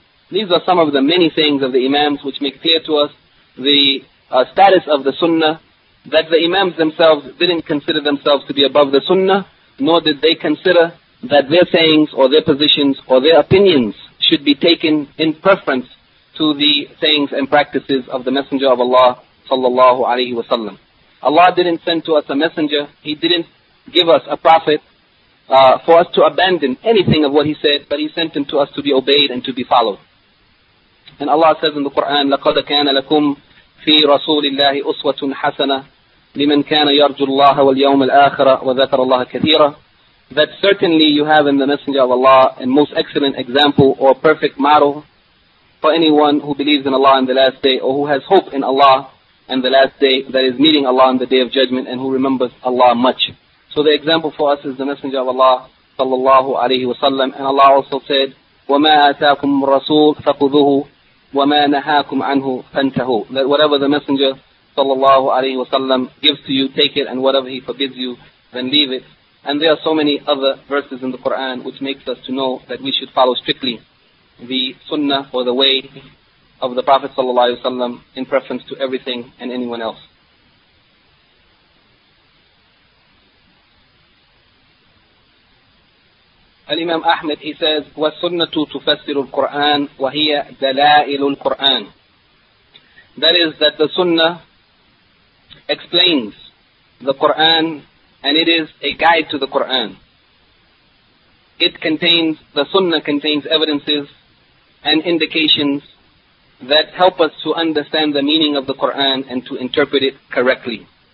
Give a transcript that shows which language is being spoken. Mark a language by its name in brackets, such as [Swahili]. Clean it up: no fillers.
[English] These are some of the many sayings of the Imams which make clear to us the status of the Sunnah, that the Imams themselves didn't consider themselves to be above the Sunnah, nor did they consider that their sayings or their positions or their opinions should be taken in preference to the sayings and practices of the Messenger of Allah sallallahu alaihi wasallam. Allah didn't send to us a messenger, He didn't give us a prophet for us to abandon anything of what he said, but he sent him to us to be obeyed and to be followed. And Allah says in the Quran, [Arabic] لَقَدَ كَانَ لَكُمْ فِي رَسُولِ اللَّهِ أُسْوَةٌ حَسَنَةٌ لِمَنْ كَانَ يَرْجُ اللَّهَ وَالْيَوْمَ الْآخِرَ وَذَكَرَ اللَّهَ كَثِيرًا. [English] That certainly you have in the Messenger of Allah a most excellent example or perfect model for anyone who believes in Allah on the last day, or who has hope in Allah and the last day, that is meeting Allah on the day of judgment, and who remembers Allah much. So the example for us is the Messenger of Allah sallallahu alaihi wasallam. And Allah also said, [Arabic] وَمَا آتَاكُمْ رَسُولُ فَقُذُهُ وَمَا نَهَاكُمْ عَنْهُ فَانْتَهُ. [English] That whatever the Messenger sallallahu alayhi wa sallam gives to you, take it, and whatever he forbids you, then leave it. And there are so many other verses in the Quran which makes us to know that we should follow strictly the sunnah or the way of the Prophet sallallahu alayhi wa sallam in preference to everything and anyone else. Al-Imam Ahmed, he says, [Arabic] وَالسُنَّةُ تُفَسِّرُ الْقُرْآنِ وَهِيَ دَلَائِلُ الْقُرْآنِ. [English] That is that the sunnah explains the Qur'an and it is a guide to the Qur'an. It contains, the sunnah contains evidences and indications that help us to understand the meaning of the Qur'an and to interpret it correctly.